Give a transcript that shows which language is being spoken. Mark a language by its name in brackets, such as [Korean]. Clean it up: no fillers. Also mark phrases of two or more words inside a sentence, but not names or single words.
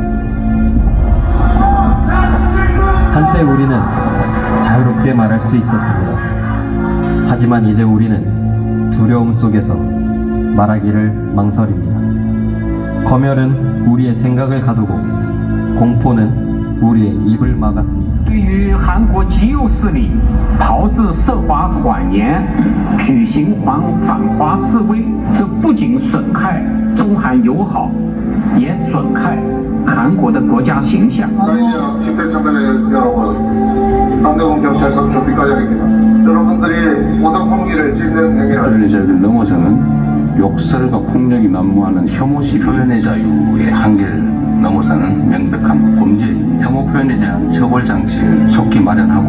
[Korean] 한때 우리는 자유롭게 말할 수 있었습니다. 하지만 이제 우리는 두려움 속에서 말하기를 망설입니다. 검열은 우리의 생각을 가두고 공포는 우리의 입을 막았습니다. [Chinese] 对于韩国极右势力炮制涉华谎言、举行反华示威，这不仅损害中韩友好，也损害韩国的国家形象。 [Korean] 집회 참가자 여러분, 한국은 경찰서 조비과장입니다. 여러분들이 오덕 홍기를 찍는 행위를 윤리적을 넘어서는 욕설과 폭력이 난무하는 혐오시 표현의 자유의 한계를 넘어서는 명백한 범죄, 혐오 표현에 대한 처벌 장치를 속히 마련하고